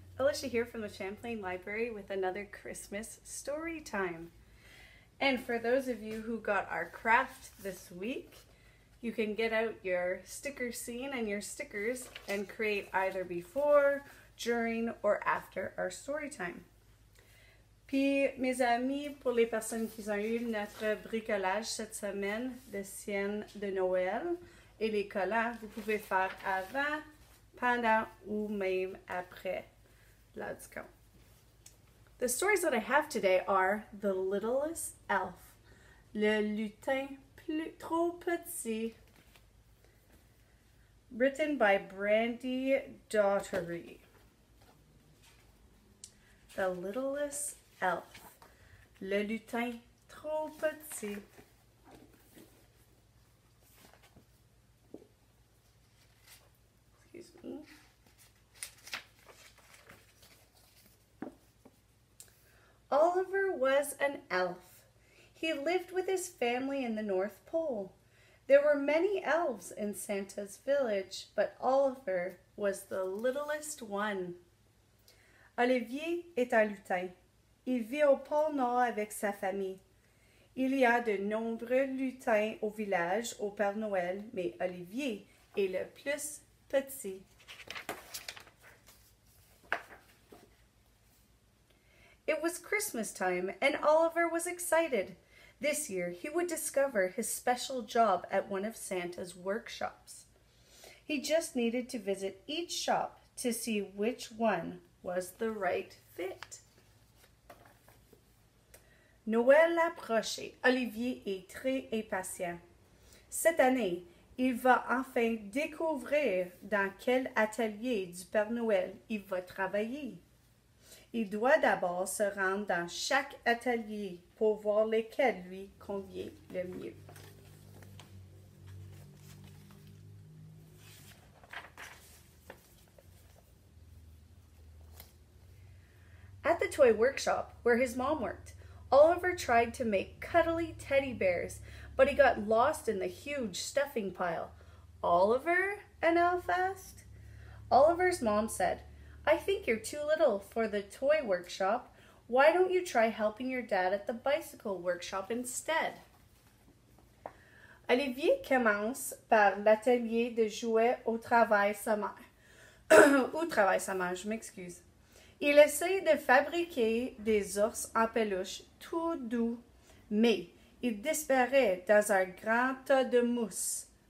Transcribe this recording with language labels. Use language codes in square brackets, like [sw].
[en] Alicia here from the Champlain Library with another Christmas story time. And for those of you who got our craft this week, you can get out your sticker scene and your stickers and create either before, during, or after our story time. [fr] Puis, mes amis, pour les personnes qui ont eu notre bricolage cette semaine de sienne de Noël et les collants, vous pouvez faire avant, pendant ou même après l'heure du compte. [en] The stories that I have today are The Littlest Elf, Le lutin trop petit, written by Brandy Daughtery. The Littlest Elf, Le lutin trop petit. Excuse me. Oliver was an elf. He lived with his family in the North Pole. There were many elves in Santa's village, but Oliver was the littlest one. [fr] Olivier est un lutin. Il vit au pôle Nord avec sa famille. Il y a de nombreux lutins au village au Père Noël, mais Olivier est le plus petit. [en] It was Christmas time, and Oliver was excited. This year, he would discover his special job at one of Santa's workshops. He just needed to visit each shop to see which one was the right fit. [fr] Noël approche et Olivier est très impatient. Cette année, il va enfin découvrir dans quel atelier du Père Noël il va travailler. Il doit d'abord se rendre dans chaque atelier pour voir lequel lui convient le mieux. [en] At the toy workshop where his mom worked, Oliver tried to make cuddly teddy bears, but he got lost in the huge stuffing pile. Oliver? An elf asked. Oliver's mom said, I think you're too little for the toy workshop. Why don't you try helping your dad at the bicycle workshop instead? [fr] Olivier commence par l'atelier de jouets au travail sa mère. Où travaille sa mère, je m'excuse. Il essaie de fabriquer des ours en peluche tout doux, mais il disparaît dans un grand tas de mousse.